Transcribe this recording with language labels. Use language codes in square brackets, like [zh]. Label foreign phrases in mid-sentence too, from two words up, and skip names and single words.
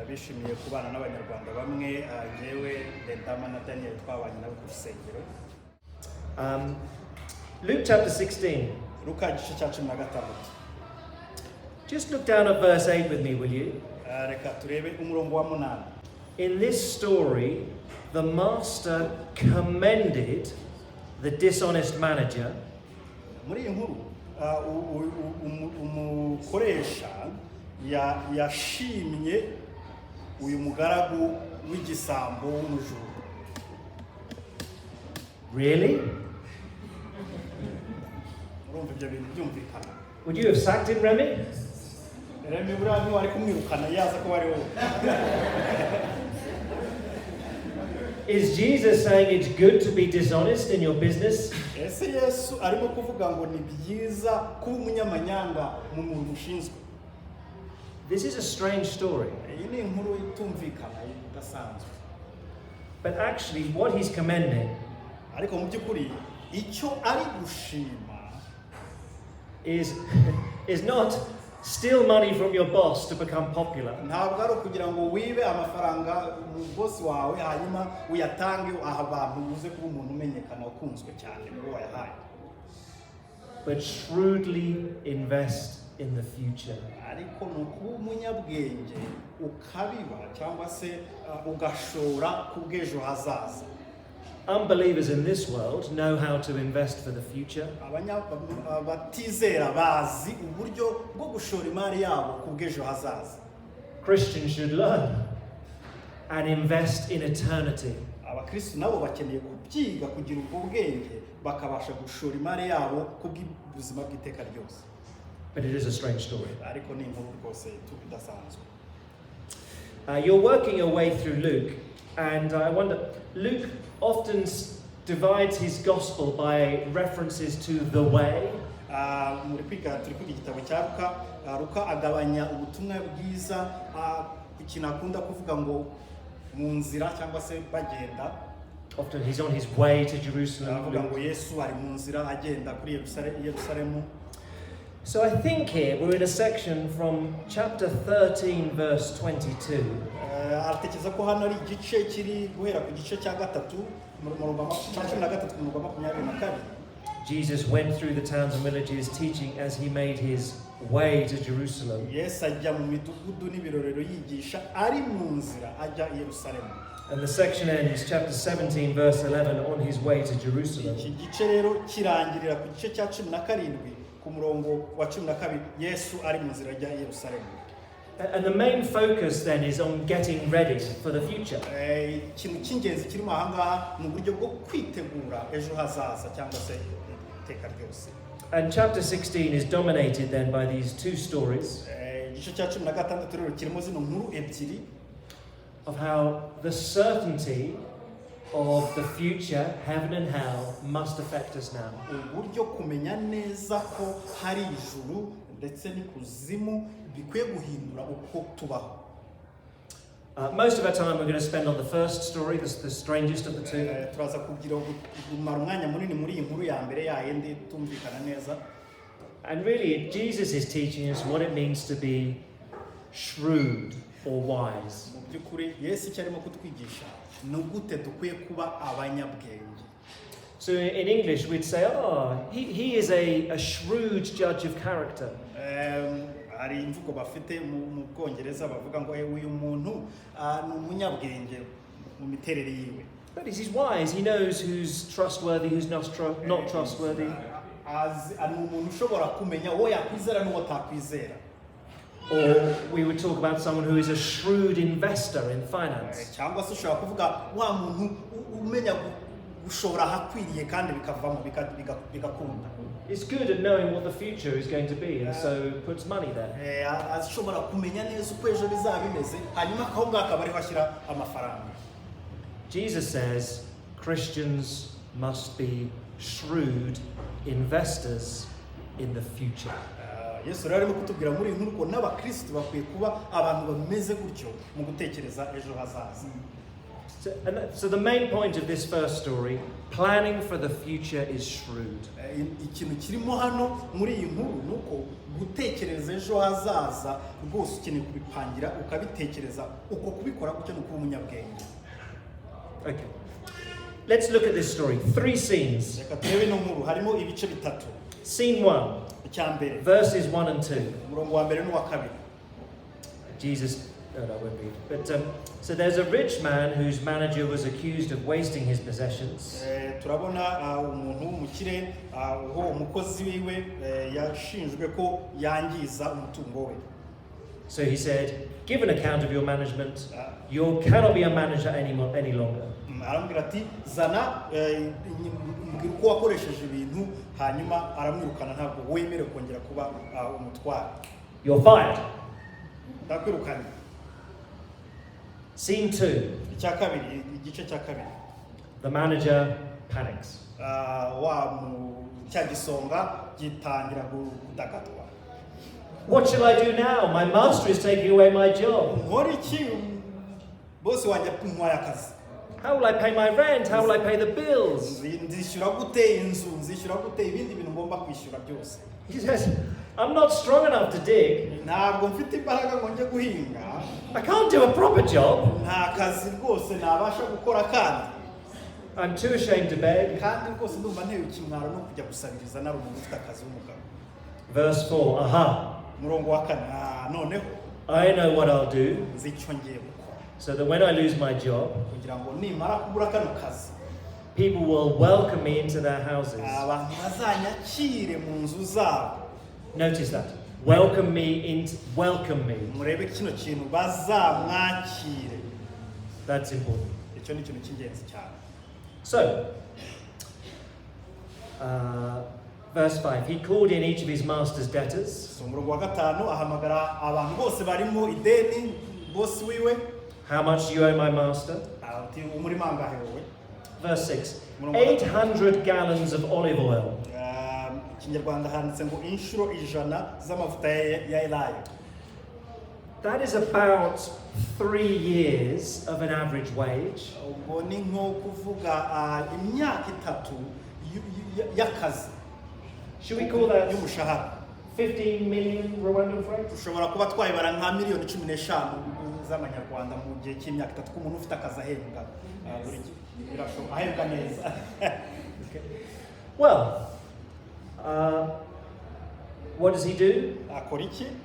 [en] Luke chapter 16. Just look down at verse 8 with me, will you? In this story, the master commended the dishonest manager. [rw] Umukoresha yashimye uyu mugaragu w'igisambo w'umujura. [en] Really? [rw] Urumva ibyo bintu byumvikana? [en] Would you have sacked him, Remy? [rw] Remy buriya niwe ari kumwirukana yaza ko ari wowe. [en] Is Jesus saying it's good to be dishonest in your business? [rw] Ese Yesu arimo kuvuga ngo ni byiza kuba umunyamanyanga mu muntu ushinzwe? [en] This is a strange story. [rw] Iyi ni inkuru itumvikana idasanzwe. [en] But actually what he's commending [rw] ariko mu by'ukuri icyo ari gushima [en] is not steal money from your boss to become popular. [rw] ntabwo ari ukugira ngo wibe amafaranga mu boss wawe hanyuma uyatange aha abantu uze kuba umuntu umenyekana ukunzwe cyane ngo wayahaye. [en] But shrewdly invest in the future. [rw] ariko ni ukuba umunyabwenge ukabiba cyangwa se ugashora ku bw'ejo hazaza. [en] Unbelievers in this world know how to invest for the future. [rw] Batizera bazi uburyo bwo gushora imari yabo ku bw'ejo hazaza. [en] Christians should learn and invest in eternity. [rw] Abakristo nabo bakeneye kubyiga kugira ubwo bwenge bakabasha gushora imari yabo ku bw'ubuzima bw'iteka ryose. [en] But it is a strange story. [rw] ariko ni inkuru rwose tubidasanzwe. [en] You're working your way through Luke, and I wonder, Luke often divides his gospel by references to the way. [rw] Muri kwiga turi kwiga igitabo cya Luka. Luka agabanya ubutumwa bwiza ikintu akunda kuvuga ngo mu nzira cyangwa se bagenda. [en] Often he's on his way to Jerusalem. [rw] Avuga ngo Yesu ari mu nzira agenda kuri Yerusalemu. [en] So I think here we're in a section from chapter 13 verse 22. [rw] Aratekereza ko hano ari igice kiri guhera ku gice cya gatatu mu murongo wa 13 [en] Jesus went through the towns and villages teaching as he made his way to Jerusalem. [rw] Yesu ajya mu midugudu n'ibirorero yigisha ari mu nzira ajya i Yerusalemu. [en] And the section ends chapter 17 verse 11 on his way to Jerusalem. [rw] Iki gice rero kirangirira ku gice cya 17 ku murongo wa 12 Yesu ari mu nzira ajya i Yerusalemu. [en] And the main focus then is on getting ready for the future. [rw] Ikintu cy'ingenzi kirimo aha ngaha ni uburyo bwo kwitegura ejo hazaza cyangwa se iteka ryose. [en] And chapter 16 is dominated then by these two stories [rw] Igice cya 16 rero kirimo zino nkuru ebyiri [en] of how the certainty of the future, heaven and hell, must affect us now. [rw] uburyo kumenya neza ko hari ijuru ndetse n'ikuzimu bikwiye guhindura uko tubaho. [en] Most of our time we're going to spend on the first story, the strangest of the two. [rw] Turaza kugira umara umwanya munini muri iyi nkuru ya mbere yayindi tumvikana neza. [en] And really, Jesus is teaching us what it means to be shrewd or wise. [rw] Mu by'ukuri Yesu icyo arimo kutwigisha ni gute dukwiye kuba abanyabwenge. [en] So in English we'd say, he is a shrewd judge of character. [rw] Hari imvugo bafite mu Bwongereza bavuga ngo uyu muntu ni umunyabwenge mu miterere yiwe. [en] But he's wise. He knows who's trustworthy, who's not trustworthy. [rw] Ari umuntu ushobora kumenya uwo yakwizera n'uwo atakwizera. [en] Or we would talk about someone who is a shrewd investor in finance. [rw] Cyangwa se ushobora kuvuga wa muntu umenya gushora hakwiriye kandi bikavamo bigakunda. [en] Is good at knowing what the future is going to be, and so puts money there. [rw] Ashobora kumenya neza uko ejo bizaba bimeze hanyuma aho ngaho akaba ariho ashyira amafaranga. [en] Jesus says Christians must be shrewd investors in the future. [rw] Yesu rero arimo kutubwira muri iyi nkuru ko n'abakristo bakwiye kuba abantu bameze gutyo mu gutekereza ejo hazaza. [en] So the main point of this first story, planning for the future, is shrewd. [rw] Ikintu kirimo hano muri iyi nkuru ni uko gutekereza ejo hazaza rwose ukeneye kubipangira ukabitekereza uko kubikora gutyo ni ukuba umunyabwenge. [en] Okay. Let's look at this story. 3 scenes. [rw] Reka turebe ino nkuru harimo ibice bitatu. [en] Scene 1. [rw] Icyambere. [en] Verses 1 and 2. [rw] Umurongo wa mbere n'uwa kabiri. [en] Jesus, I won't read. But so there's a rich man whose manager was accused of wasting his possessions. [rw] Turabona umuntu w'umukire uwo umukozi wiwe yashinjwe ko yangiza umutungo we. [en] So he said, "Give an account of your management. You cannot be a manager any longer." [rw] Arambwira ati zana uko wakoresheje ibintu hanyuma aramwirukana ntabwo wemerewe kongera kuba umutware. [en] You're fired. [rw] Ndakwirukanye. [en] Scene 2. [rw] Icya kabiri, igice cya kabiri. [en] The manager panics. [rw] Cya gisonga gitangira gudagadwa. [en] What shall I do now? My master is taking away my job. [rw] Nkora iki? Boss wanjye ntwaye akazi. [en] How will I pay my rent? How will I pay the bills? [rw] Nzishyura gute inzu? Nzishyura gute ibindi bintu ngomba kwishyura byose? [en] He says, I'm not strong enough to dig. [rw] ntabwo mfite imbaraga ngo njye guhinga, [en] I can't do a proper job. [rw] nta kazi rwose nabasha gukora kandi [en] I'm too ashamed to beg. [rw] kandi rwose ndumva ntewe ikimwaro no kujya gusabiriza nari umuntu ufite akazi w'umugabo. [en] Verse 4. Aha. [rw] Umurongo wa 4, noneho [en] I know what I'll do [rw] nzi icyo ngiye gukora [en] so that when I lose my job, [rw] kugira ngo nimara kubura kano kazi [en] people will welcome me into their houses. [rw] abantu bazanyakire mu nzu zabo. [en] Notice that. Welcome me. [rw] Murebe kino kintu bazamwakire. [en] That's important. [rw] Icyo ni ikintu cy'ingenzi cyane. [en] So, verse 5. He called in each of his master's debtors. [rw] So umurongo wa 5 ahamagara abantu bose barimo ideni boss wiwe. [en] How much do you owe my master? [rw] Ati umurimo angahe wowe? [en] Verse 6. 800 gallons of olive oil. [rw] Kinyarwanda handitse ngo inshuro 100 z'amavuta ya elayo. [en] That is about 3 years of an average wage. [rw] Ubwo ni nko kuvuga imyaka 3 y'akazi. [en] Should we call that [rw] y'umushahara? [en] 15 million Rwandan francs? [rw] Ushobora kuba twayibara nka miliyoni 15 z'amanyarwanda mu gihe cy'imyaka 3 k'umuntu ufite akazi ahembwa buri gihe. Birashoboka ahembwa neza. [en] Well, what does he do? [rw] Akora iki?